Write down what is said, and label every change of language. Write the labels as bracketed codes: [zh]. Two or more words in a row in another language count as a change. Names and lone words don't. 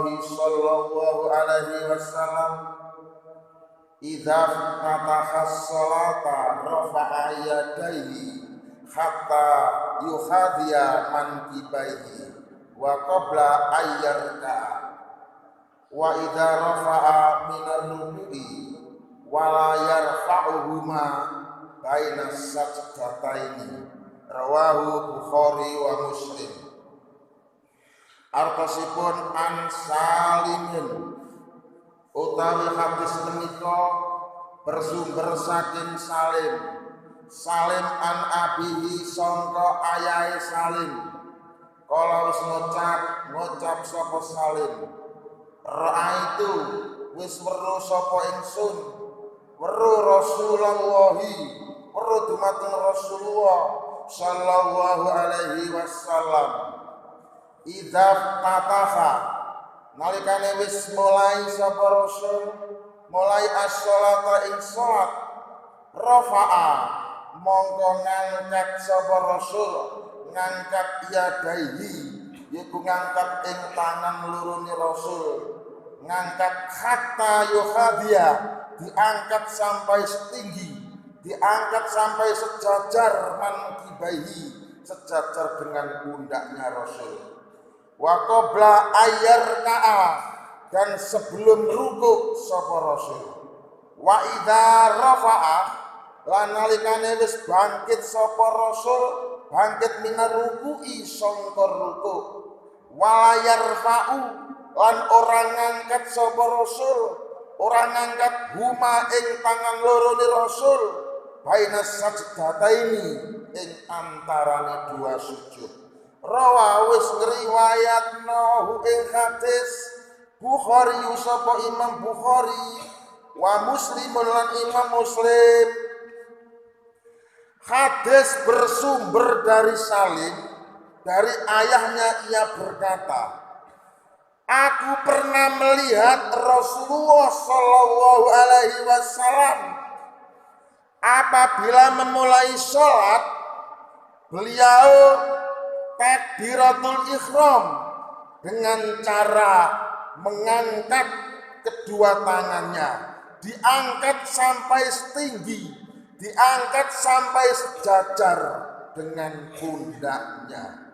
[ar] صلى الله عليه وسلم إذا فتح الصلاة رفع يديه حتى يحاذي منكبيه وقبل أن يركع وإذا رفع من الركوع ولا يرفعهما بين السجدتين رواه البخاري ومسلم. [jv] Artosipun an Salimin utawi hadis menika bersumber saking Salim [ar] عن أبيه [jv] sangka ayahe Salim kala wis ngucap sapa Salim ra'aitu wis weruh sapa ingsun weruh Rasulullahi weruh dumateng Rasulullah [ar] صلى الله عليه [jv] wasallam [ar] إذا فتح [jv] nalikane wis mulai sapa Rasul mulai as-shalata ing salat rafa'a mongko ngangkat sapa Rasul ngangkat yadaihi yaiku ngangkat ing tangan lurune Rasul ngangkat [ar] حتى يحاذي [id] diangkat sampai setinggi diangkat sampai sejajar mankibaihi sejajar dengan pundaknya Rasul [ar] وقبل [jv] ayyarka'a [id] dan sebelum rukuk [jv] sapa Rasul [ar] وإذا رفع [jv] lan nalikane wis bangkit sapa Rasul bangkit [ar] من الركوع [jv] sangka rukuk [ar] ويرفع [jv] lan ora ngangkat sapa Rasul ora ngangkat huma ing tangan lorone Rasul [ar] بين السجدتين [jv] ing antarane dua sujud rawa wis ngriwayatno ing hadis Bukhari sapa Imam Bukhari wa Muslim lan Imam Muslim. [id] Hadis bersumber dari Salim dari ayahnya ia berkata aku pernah melihat Rasulullah [ar] صلى الله عليه وسلم [id] apabila memulai sholat beliau takbiratul ihram dengan cara mengangkat kedua tangannya diangkat sampai setinggi diangkat sampai sejajar dengan pundaknya.